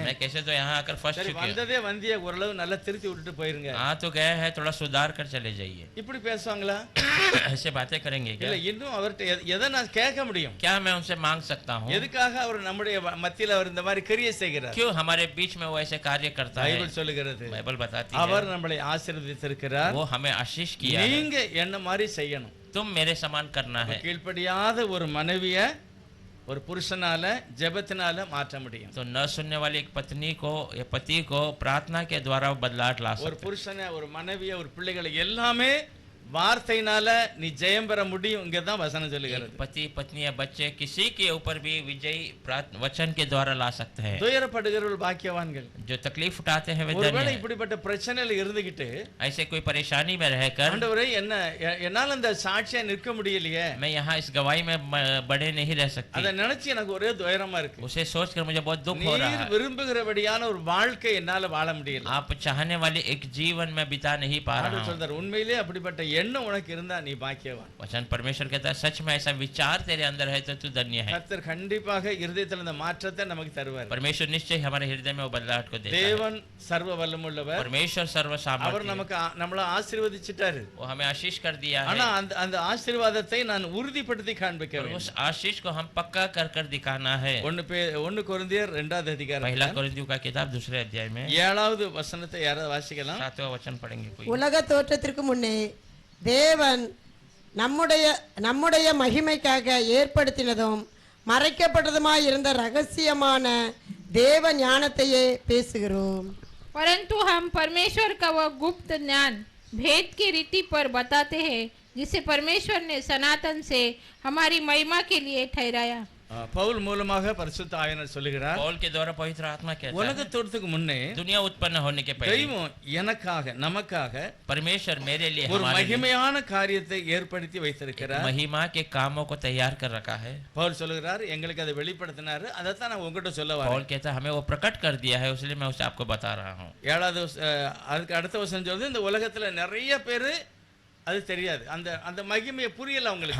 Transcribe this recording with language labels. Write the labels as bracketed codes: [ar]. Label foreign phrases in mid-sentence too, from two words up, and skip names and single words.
[hi] मैं कैसे तो यहाँ आकर फंस [ta] சரி [hi] चुके हैं। [ta] வந்ததே வந்திய ஓரளவு நல்லா திருத்தி விட்டுட்டு போயிருங்க. [hi] हाँ तो गए हैं, थोड़ा सुधार कर चले जाइए। [ta] இப்படி பேசுவாங்களா? [hi] ऐसे बातें करेंगे क्या? [ta] இல்ல இன்னும் அவர்ட்ட எதை நான் கேட்க முடியும்? [hi] क्या मैं उनसे मांग सकता हूँ? [ta] எதுக்காக அவர் நம்முடைய மத்தியில அவர் இந்த மாதிரி கிரியை செய்கிறார்? [hi] क्यों हमारे बीच में वो ऐसे कार्य करता है? [ta] பைபிள் சொல்லுகிறது, [hi] बाइबल बताती [ta] அவர் [hi] है [ta] நம்மளை ஆசீர்வதித்திருக்கிறார், [hi] वो हमें आशीष किया है, [ta] நீங்க என்ன மாதிரி செய்யணும். [hi] तुम मेरे समान करना है। [ta] கீழ்ப்படியாத ஒரு மனைவிய ஒரு புருஷனால ஜெபத்தினால மாற்ற முடியும். [hi] तो न सुनने वाली एक पत्नी को या पति को प्रार्थना के द्वारा बदलाव ला [ta] ஒரு [hi] सकते। [ta] புருஷனை, ஒரு மனைவிய, ஒரு பிள்ளைகளை எல்லாமே வார்த்தையினால நீ ஜெயம் பெற முடியும் இங்கதான் வசனம் சொல்லுகிறது. [hi] पति पत्नी या बच्चे किसी के ऊपर भी विजयी वचन के द्वारा ला सकते हैं. [ta] துயரப்படுகிறவர்கள் பாக்கியவான்கள். [hi] जो तकलीफ उठाते हैं वे धन्य [ta] ஒருவேளை [hi] हैं. [ta] இப்படிப்பட்ட பிரச்சனையில இருந்துகிட்டு [hi] ऐसे कोई परेशानी में रहकर [ta] ஆண்டவரே என்ன என்னால அந்த சாட்சியா நிற்க முடியலையே, [hi] मैं यहाँ इस गवाही में बड़े नहीं रह सकती, [ta] அதை நினைச்சு எனக்கு ஒரே துயரமா இருக்கு. [hi] उसे सोचकर मुझे बहुत दुख हो रहा [ta] நீர் [hi] है. [ta] விரும்புகிறபடியான ஒரு வாழ்க்கை என்னால வாழ முடியல. [hi] आप चाहने वाले एक जीवन में बिता नहीं पा रहा [ta] ஆண்டவர் [hi] हूँ. [ta] சொல்றார், உண்மையிலே அப்படிப்பட்ட எண்ணம் உனக்கு இருந்தா நீ பாக்கியவான். [hi] वचन परमेश्वर कहता है सच में ऐसा विचार तेरे अंदर है तो तू धन्य है. [ta] கர்த்தர் கண்டிப்பாக இருதயத்தில் இந்த மாற்றத்தை நமக்கு தருவார். [hi] परमेश्वर निश्चय हमारे हृदय में वो बदलाव को देता है. [ta] தேவன் சர்வ வல்லமுள்ளவர். [hi] परमेश्वर [ta] அவர் [hi] सर्वसामर्थ्य, [ta] நமக்கு நம்மள ஆசீர்வதிச்சிட்டாரு. [hi] वो हमें आशीष कर दिया [ta] ஆனா [hi] है. [ta] அந்த ஆசீர்வாதத்தை நான் உறுதிப்படுத்தி காண்பிக்க [hi] और [ta] வேண்டும். [hi] उस आशीष को हम पक्का कर दिखाना है. [ta] 1 கொரிந்தியர் 2வது அதிகாரம் [hi] पहला कोरिन्थियों का किताब 2 अध्याय में [ta] 7வது வசனத்தை யாராவது வாசிக்கலாம்? [hi] 7वां वचन पढ़ेंगे कोई. [ta] உலக தோற்றத்திற்கு முன்னே தேவன் நம்முடைய மகிமைக்காக ஏற்படுத்தினதும் மறைக்கப்பட்டதுமாய் இருந்த ரகசியமான தேவ ஞானத்தையே பேசுகிறோம். [hi] परंतु हम परमेश्वर का वह गुप्त ज्ञान भेद की रीति पर बताते हैं जिसे परमेश्वर ने सनातन से हमारी महिमा के लिए ठहराया. [ta] பவுல் மூலமாக பரிசுத்த ஆவியானவர் சொல்லுகிறார், [hi] पौल के द्वारा पवित्र आत्मा कहता [ta] உலக [hi] है [ta] தோற்றத்துக்கு முன்னே [hi] दुनिया उत्पन्न होने के पहले [ta] தெய்வம் எனக்காக நமக்காக [hi] परमेश्वर मेरे लिए [ta] ஒரு [hi] हमारे लिए [ta] மகிமையான காரியத்தை ஏற்படுத்தி வைத்திருக்கிறார். [hi] महिमा के कामों को तैयार कर रखा है. [ta] பவுல் சொல்லுகிறார், எங்களுக்கு அதை வெளிப்படுத்தினாரு, அதைத்தான் நான் உங்ககிட்ட சொல்ல [hi] पौल [ta] வரேன். [hi] कहता है हमें वो प्रकट कर दिया है इसलिए मैं उसे आपको बता रहा हूँ. [ta] 7வது அதுக்கு அடுத்த வசனம் சொல்லுது, இந்த உலகத்துல நிறைய பேரு அது தெரியாது, அந்த மகிமையை புரியல அவங்களுக்கு.